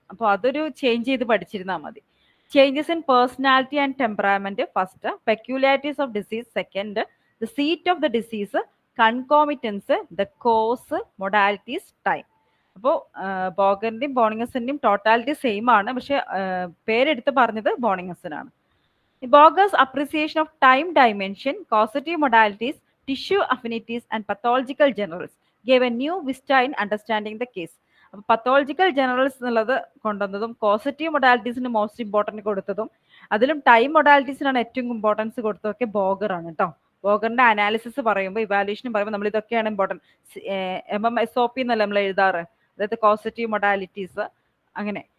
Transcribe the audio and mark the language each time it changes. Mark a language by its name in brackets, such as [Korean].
[Malayalam] അപ്പോൾ അതൊരു ചേഞ്ച് ചെയ്ത് പഠിച്ചിരുന്നാൽ മതി. [English] Changes in personality and temperament first, peculiarities of disease second, the seat of the disease, concomitants, the cause, modalities, time. [Malayalam] അപ്പോൾ ബോഗറിന്റെയും ബോണിങ്ങസിന്റെയും totality same ആണ്, പക്ഷെ പേരെടുത്ത് പറഞ്ഞത് ബോണിങ്ങസിനാണ്. [English] Boger's appreciation of time dimension, causative modalities, tissue affinities, and pathological generals gave a new vista in understanding the case. [Malayalam] അപ്പോൾ pathological generals എന്നുള്ളത് കൊണ്ടുവന്നതും causative മൊഡാലിറ്റീസിന് most important കൊടുത്തതും അതിലും time മൊഡാലിറ്റീസിനാണ് ഏറ്റവും ഇമ്പോർട്ടൻസ് കൊടുത്തതൊക്കെ ബോഗറാണ് കേട്ടോ. ബോഗറിന്റെ അനാലിസിസ് പറയുമ്പോൾ ഇവാലുവേഷൻ പറയുമ്പോൾ നമ്മൾ ഇതൊക്കെയാണ് ഇമ്പോർട്ടൻറ്റ്. MMSOP എന്നല്ല നമ്മൾ എഴുതാറ്, അതായത് കോസറ്റീവ് മൊഡാലിറ്റീസ് അങ്ങനെ.